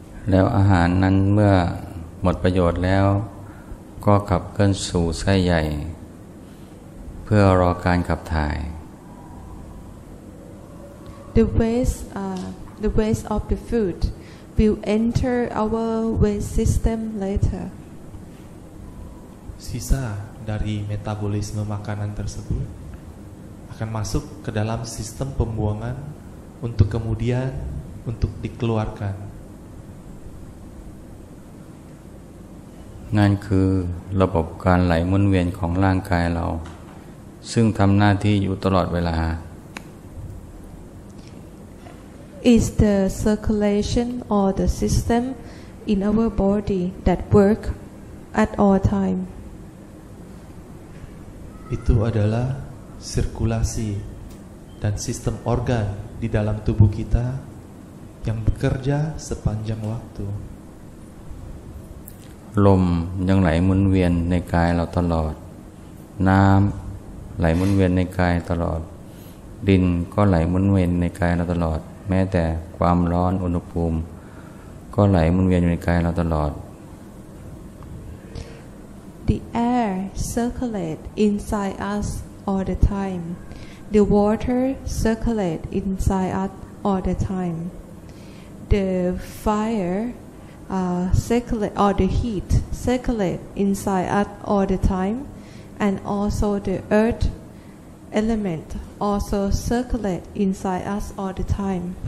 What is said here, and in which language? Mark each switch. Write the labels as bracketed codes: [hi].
[th] แล้วอาหารนั้นเมื่อหมดประโยชน์แล้วก็ขับเคลื่อนสู่ไส้ใหญ่เพื่อรอการขับถ่าย [en] The waste of the food will enter our waste system later. [id] Sisa dari metabolisme makanan tersebut akan masuk ke dalam sistem pembuangan untuk kemudian untuk dikeluarkan. [th] นั่นคือระบบการไหลหมุนเวียนของร่างกายเราซึ่งทำหน้าที่อยู่ตลอดเวลา [en] Is the circulation or the system in our body that work at all time. [id] Itu adalah sirkulasi dan sistem organ di dalam tubuh kita yang bekerja sepanjang waktu. [th] ลมยังไหลหมุนเวียนในกายเราตลอดน้ำไหลหมุนเวียนในกายตลอดดินก็ไหลหมุนเวียนในกายเราตลอดแม้แต่ความร้อนอุณหภูมิก็ไหลหมุนเวียนอยู่ในกายเราตลอด [en] The air circulate inside us all the time. The water circulate inside us all the time. The fire circulate or the heat circulate inside us all the time, and also the earth element also circulate inside us all the time.